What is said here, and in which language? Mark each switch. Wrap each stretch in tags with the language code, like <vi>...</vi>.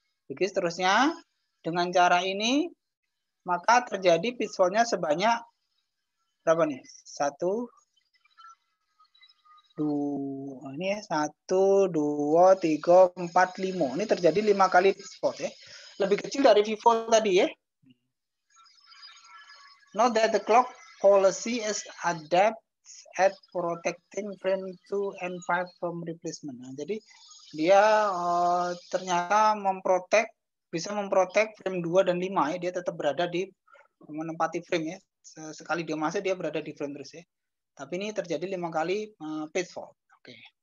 <id>Begitu seterusnya, dengan cara ini, maka terjadi bit fault-nya sebanyak berapa nih? 1, 2, ini ya, 1, 2, 3, 4, 5. Ini terjadi 5 kali bit fault ya. Lebih kecil dari FIFO tadi ya.</id> <en>Note that the clock policy is adapt at protecting frame 2 and 5 from replacement.</en> <id>Nah, jadi dia ternyata bisa memprotek frame 2 dan 5 ya. Dia tetap berada di menempati frame ya. Sekali dia masuk dia berada di frame terus ya. Tapi ini terjadi 5 kali page fault. Oke.</id>